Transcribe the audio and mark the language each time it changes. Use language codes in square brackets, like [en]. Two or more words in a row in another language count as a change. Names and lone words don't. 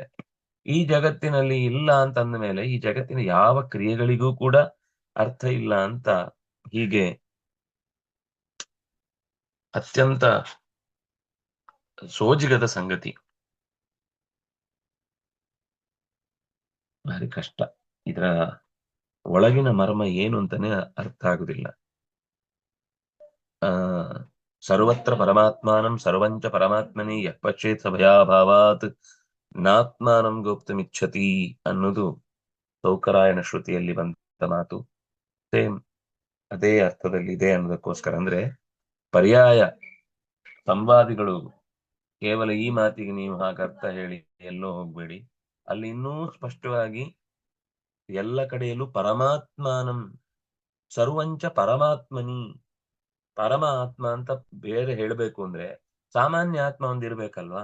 [kn] ಈ ಜಗತ್ತಿನಲ್ಲಿ ಇಲ್ಲ ಅಂತ ಅಂದ ಮೇಲೆ ಈ ಜಗತ್ತಿನ ಯಾವ ಕ್ರಿಯೆಗಳಿಗೂ ಕೂಡ ಅರ್ಥ ಇಲ್ಲ ಅಂತ, ಹೀಗೆ ಅತ್ಯಂತ ಸೋಜಿಗದ ಸಂಗತಿ. ಭಾರಿ ಕಷ್ಟ. ಇದರ ಒಳಗಿನ ಮರ್ಮ ಏನು ಅಂತಾನೆ ಅರ್ಥ ಆಗುದಿಲ್ಲ. [sa] ಆ ಸರ್ವತ್ರ ಪರಮಾತ್ಮಾನಂ ಸರ್ವಂಚ ಪರಮಾತ್ಮನಿ ಯಃ ಪಶ್ಯೇತ್ ಸ ಭಯಾಭಾವಾತ್ ನಾತ್ಮಾನಂ ಗೋಪ್ತುಮಿಚ್ಛತಿ [kn] ಅನ್ನೋದು ಸೌಕರಾಯಣ ಶ್ರುತಿಯಲ್ಲಿ ಬಂದ ಮಾತು. ಸೇಮ್ ಅದೇ ಅರ್ಥದಲ್ಲಿ ಇದೆ ಅನ್ನೋದಕ್ಕೋಸ್ಕರ, ಅಂದ್ರೆ ಪರ್ಯಾಯ ಸಂವಾದಿಗಳು ಕೇವಲ ಈ ಮಾತಿಗೆ ನೀವು ಹಾಗೆ ಅರ್ಥ ಹೇಳಿ ಎಲ್ಲೋ ಹೋಗ್ಬೇಡಿ. ಅಲ್ಲಿ ಇನ್ನೂ ಸ್ಪಷ್ಟವಾಗಿ ಎಲ್ಲ ಕಡೆಯಲ್ಲೂ [sa] ಪರಮಾತ್ಮಾನಂ ಸರ್ವಂಚ ಪರಮಾತ್ಮನಿ, [kn] ಪರಮ ಆತ್ಮ ಅಂತ ಬೇರೆ ಹೇಳ್ಬೇಕು ಅಂದ್ರೆ ಸಾಮಾನ್ಯ ಆತ್ಮ ಒಂದಿರ್ಬೇಕಲ್ವಾ?